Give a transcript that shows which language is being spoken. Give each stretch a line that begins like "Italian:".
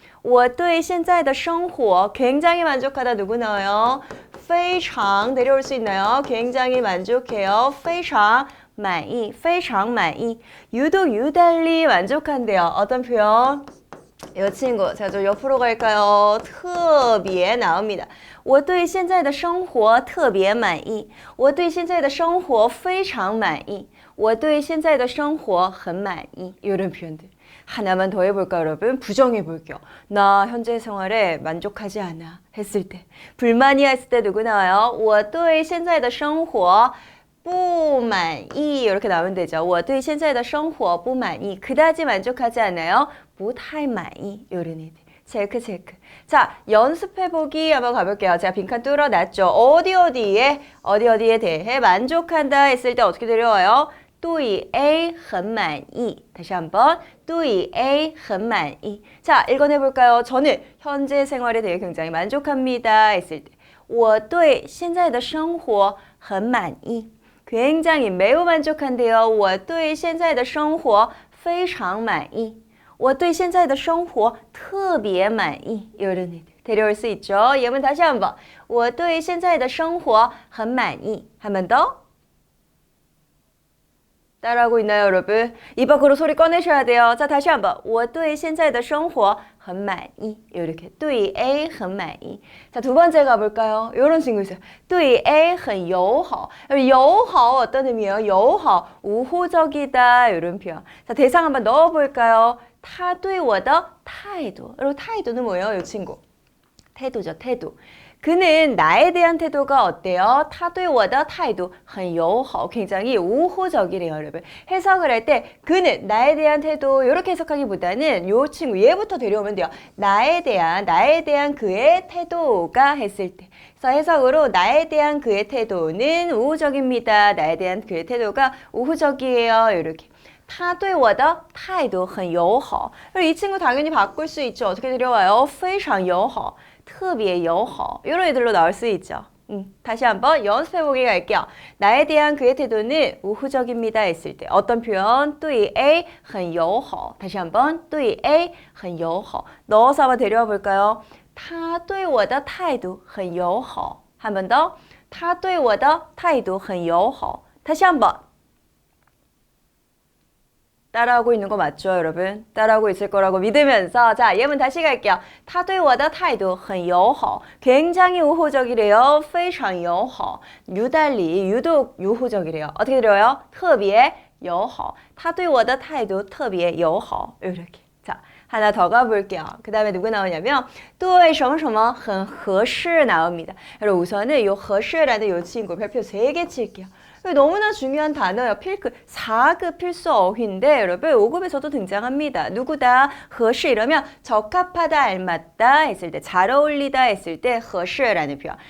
Chinese: 我对现在的生活
Korean: 굉장히 만족하다 누구 나와요? 非常 데려올 수 있나요? 굉장히 만족해요.
Chinese: 非常满意, 非常满意.
Korean: 유독 유달리 만족한대요. 어떤 표현? 이 친구, 제가 좀 옆으로 갈까요? 特别 나옵니다.
Chinese: 我对现在的生活特别满意.我对现在的生活非常满意. 我对现在的生活很满意.
Korean: 이런 표현들. 하나만 더 해볼까요, 여러분? 부정해 볼게요. 나 현재 생활에 만족하지 않아 했을 때, 불만이야 했을 때 누구 나와요?
Chinese: 我对现在的生活不满意
Korean: 이렇게 나오면 되죠.
Chinese: 我对现在的生活不满意
Korean: 그다지 만족하지 않아요.
Chinese: 不太满意 이런 애들. 체크.
Korean: 자, 연습해보기 한번 가볼게요. 제가 빈칸 뚫어놨죠. 어디에 대해 만족한다 했을 때 어떻게 데려와요?
Chinese: 对 A 很满意
Korean: 다시 한번
Chinese: 对 A 很满意
Korean: 자, 읽어내볼까요? 저는 현재 생활에 대해 굉장히 만족합니다 했을 때
Chinese: 我对现在的生活很满意
Korean: 굉장히 매우 만족한데요.
Chinese: 我对现在的生活非常满意 我对现在的生活特别满意
Korean: 이런 애들 데려올 수 있죠. 예문 다시 한번
Chinese: 我对现在的生活很满意
Korean: 한 번 더 따라하고 있나요, 여러분? 입 밖으로 소리 꺼내셔야 돼요. 자, 다시 한번.
Chinese: 我对现在的生活很满意 이렇게. 对 A 很满意
Korean: 자, 두 번째 가볼까요? 이런 친구 있어요.
Chinese: 对 A 很友好
Korean: 友好 어떤 의미예요? 友好 우호적이다 이런 표현. 자, 대상 한번 넣어볼까요?
Chinese: 他对我的态度
Korean: 여러분,态度는 뭐예요, 이 친구? 태도죠, 태도. 그는 나에 대한 태도가 어때요?
Chinese: 他对我的态度很友好
Korean: 굉장히 우호적이래요, 여러분. 해석을 할 때 그는 나에 대한 태도 이렇게 해석하기보다는 요 친구 얘부터 데려오면 돼요. 나에 대한 그의 태도가 했을 때. 그래서 해석으로 나에 대한 그의 태도는 우호적입니다. 나에 대한 그의 태도가 우호적이에요. 이렇게.
Chinese: 他对我的态度很友好
Korean: 이 친구 당연히 바꿀 수 있죠. 어떻게 데려와요?
Chinese: 非常友好特别友好
Korean: 이런 애들로 나올 수 있죠. 다시 한번 연습해보기 갈게요. 나에 대한 그의 태도는 우호적입니다 했을 때 어떤 표현?
Chinese: 对 A 很友好
Korean: 다시 한번 对 A 很友好 넣어서 한번 데려와 볼까요?
Chinese: 他对我的态度很友好
Korean: 한 번 더.
Chinese: 他对我的态度很友好
Korean: 다시 한번 따라하고 있는 거 맞죠, 여러분? 따라하고 있을 거라고 믿으면서 자, 예문 다시 갈게요.
Chinese: 他对我的态度很友好
Korean: 굉장히 우호적이래요.
Chinese: 非常友好
Korean: 유달리, 유독 우호적이래요. 어떻게 들어요?
Chinese: 特别友好 他对我的态度特别友好 이렇게.
Korean: 자, 하나 더 가볼게요. 그 다음에 누구 나오냐면
Chinese: 对什么什么很合适
Korean: 나옵니다. 여러분, 우선은 요合适라는 요 친구 별표 3개 칠게요. 너무나 중요한 단어예요. 필크 4급 필수 어휘인데 여러분 5급에서도 등장합니다. 누구다? 合适 이러면 적합하다, 알맞다 했을 때, 잘 어울리다 했을 때 合适라는 표현.